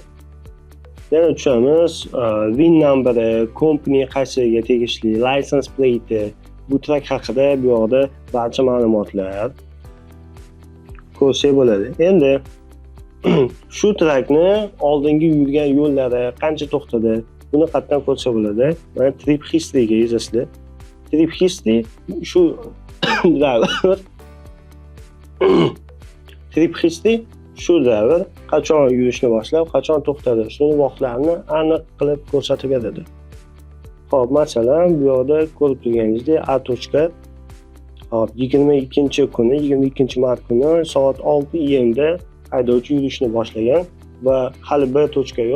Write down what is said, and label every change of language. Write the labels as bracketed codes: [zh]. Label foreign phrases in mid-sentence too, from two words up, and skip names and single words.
[uz] Yana tushamiz, [en] VIN numberi, [uz] company qaysiga tegishli, [en] license plate, [uz] bu trak haqida bu yoqda barcha ma'lumotlar ko'rsak bo'ladi. Endi shu trakni oldingi yurgan yo'llari qancha to'xtadi, buni qayerdan ko'rsa bo'ladi? Mana [en] trip history [uz] ga yozasizlar. [en] Trip history [uz] shu driver [en] trip history [uz] shu driver qachon yurishni boshlab, qachon to'xtadi, shuni vaqtlarini aniq qilib ko'rsatib beradi. Xo'p, masalan, bu yoqda ko'rib turganingizdek A tochka. Hop, 22-kuni, 22-mart kuni soat 6:00 da haydovchi yurishni boshlagan va hali B tochka yo'q.